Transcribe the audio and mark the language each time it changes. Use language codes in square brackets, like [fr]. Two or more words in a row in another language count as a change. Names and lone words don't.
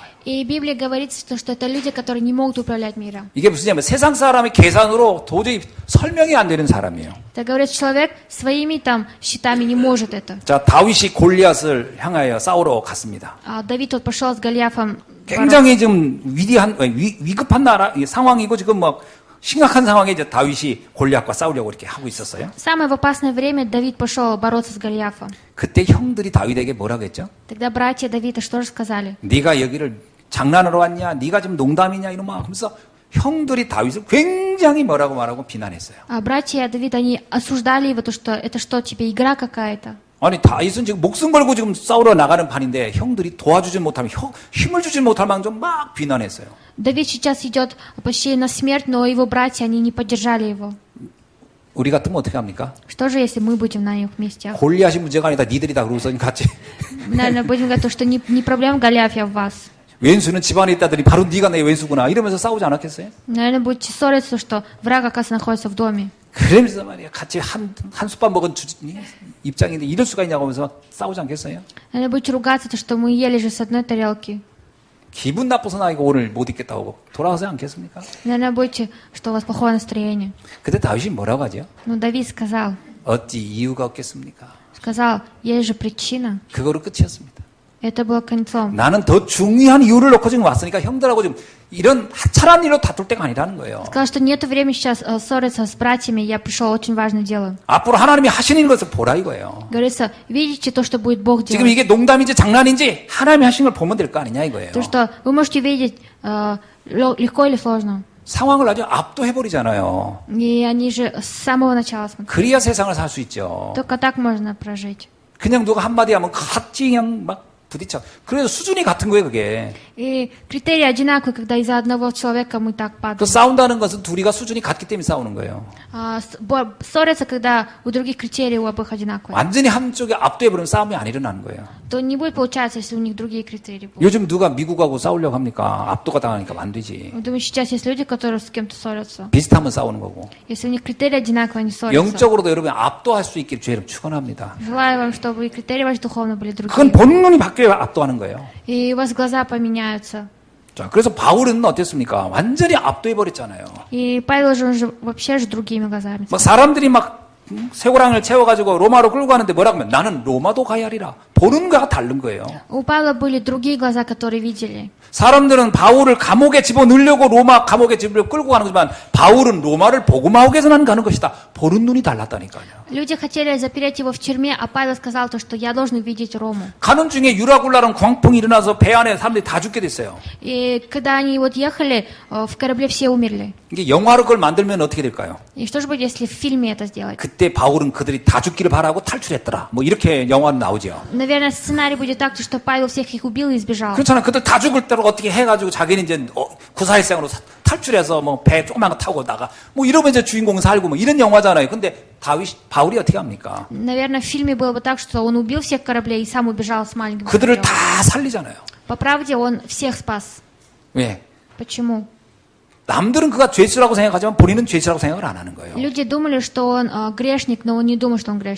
[ru] И в Библии говорится, что это люди, которые не могут управлять миром. [ko] 이게 무슨냐면 세상 사람의 계산으로 도저히 설명이 안 되는 사람이에요. [ru] Это говорит, человек своими там счетами не может это. [ko] 자, 다윗이 골리앗을 향하여 싸우러 갔습니다. [ru] Давид вот пошел с Голиафом. [ko] 굉장히 좀 위급한 상황이고 지금 막 심각한 상황에 이제 다윗이 골리앗과 싸우려고 이렇게 하고 있었어요. [ru] Самое в опасное время Давид пошел бороться с Голиафом. [ko] 그때 형들이 다윗에게 뭐라고 했죠? [ru] Тогда братья Давида что же сказали? [ko] 네가 여기를 장난으로 왔냐? 네가 지금 농담이냐? 이러면 하면서 형들이 다윗을 굉장히 뭐라고 말하고 비난했어요. [ru] Братья Давида, они осуждали его, то что это что, тебе игра какая-то? [ko] 아니 다윗은 지금 목숨 걸고 지금 싸우러 나가는 판인데 형들이 도와주지 못하면 힘을 주지 못할 망정 막 비난했어요. [ru] Давид сейчас идет почти на смерть, но его братья, они не поддержали его. [ko] 우리 같으면 어떻게 합니까? [ru] Что же, если мы будем на их месте? [ko] 골리앗이 문제가 아니다. 니들이다. 그러고서 같이 [ru] Наверное, будем говорить, что не проблема Голиафа в вас. [ko] 왼수는 집안에 있다더니 바로 네가 내 왼수구나. 이러면서 싸우지 않았겠어요? [ru] Наверное, будете ссориться, что враг, оказывается, находится в доме. [ko] 그러면서 말이야. 같이 한 숟밥 먹은 입장인데 이럴 수가 있냐고 하면서 싸우지 않겠어요? [ru] Наверное, будете ругаться, то, что мы ели же с одной тарелки. [ko] 기분 나빠서 나 이거 오늘 못 있겠다고 돌아가지 않겠습니까? [ru] Наверное, будете, что у вас плохое настроение. [ko] 그때 다윗이 뭐라고 하죠? [ru] Но Давид сказал, [ko] 어찌 이유가 없겠습니까? [ru] есть же причина. [ko] 그거로 끝이었습니다. [ru] Это было концом. [ko] 나는 더 중요한 이유를 놓고 지금 왔으니까 형들하고 좀 이런 하찮은 일로 다툴 때가 아니라는 거예요. [ru] Сказал, что нет времени сейчас ссориться с братьями, я пришел очень важное дело. [ko] 앞으로 하나님이 하시는 것을 보라 이거예요. [ru] Говорится, видите то, что будет Бог [ko] 지금 [ru] делать. [ko] 이게 농담인지 장난인지 하나님이 하신 걸 보면 될 거 아니냐 이거예요. [ru] То, что вы можете видеть легко или сложно. [ko] 상황을 아주 압도해버리잖아요. [ru] И они же с самого начала смотрят. [ko] 그래야 세상을 살 수 있죠. [ru] Только так можно прожить. [ko] 그냥 누가 한마디 하면 같이 그냥 막 부딪혀. 그래서 수준이 같은 거예요, 그게. [ru] И критерии одинаковые, когда из-за одного человека мы так [ko] 그 [ru] падаем. [ko] 싸운다는 것은 둘이가 수준이 같기 때문에 싸우는 거예요. [ru] Ссорятся, когда у других критерий у обоих одинаковые. [ko] 완전히 한쪽에 압도해버리면 싸움이 안 일어나는 거예요. [ru] То не будет получаться, если у них другие критерии будут. [ko] 요즘 누가 미국하고 싸우려고 합니까? 압도가 당하니까 안 되지. [ru] Я думаю, сейчас есть люди, которые с кем-то ссорятся. [ko] 비슷하면 싸우는 거고. [ru] Если у них критерии одинаковые, они ссорятся. [ko] 영적으로도 여러분 압도할 수 있기를 주의 이름 축원합니다. [ru] Желаю вам, чтобы и критерии ваши духовно были [ko] 그건 [ru] другие. [ko] 본능이 바뀌어야 압도하는 거예요. [ru] И у вас глаза поменяются. [ko] 자, 그래서 바울은 어땠습니까? 완전히 압도해버렸잖아요. И Павел же, он же вообще же другими глазами. 막 사람들이 막 쇠고랑을 채워가지고 로마로 끌고 가는데 뭐라고 하면 나는 로마도 가야 하리라. 보는 거가 다른 거예요. [ru] У Павла были другие глаза, которые видели. [ko] 사람들은 바울을 감옥에 집어넣으려고 로마 감옥에 집으려고 끌고 가는 거지만 바울은 로마를 복음하기 위해서만 가는 것이다. 보는 눈이 달랐다니까요. [ru] Люди хотели запереть его в тюрьме, а Павел сказал то, что я должен видеть Рому. [ko] 가는 중에 유라굴라는 광풍이 일어나서 배 안에 사람들이 다 죽게 됐어요. [ru] И когда они вот ехали, в корабле все умерли. [ko] 이게 영화로 그걸 만들면 어떻게 될까요? [ru] И что же будет, если в фильме это сделать? [ko] 그때 바울은 그들이 다 죽기를 바라고 탈출했더라. 뭐 이렇게 영화는 나오죠. Наверное, сценарий будет так, что Павел всех их убил и сбежал. 그렇잖아요. 그들 다 죽을 대로 어떻게 해가지고 자기는 이제 구사일생으로 탈출해서 뭐 배 조그만 거 타고 나가 뭐 이러면 이제 주인공 살고 뭐 이런 영화잖아요. 근데 바울이 어떻게 합니까? [ru] Наверное, в фильме было бы так, что он убил всех кораблей и сам убежал с маленьким [ko] 그들을 [ru] кораблем. [ko] 다 살리잖아요. [ru] По правде, он всех спас. [ko] 왜? [ru] Почему? [ko] 남들은 그가 죄수라고 생각하지만 본인은 죄수라고 생각을 안 하는 거예요. [ru] Люди думали, что он грешник, но он не думал, что он грешник.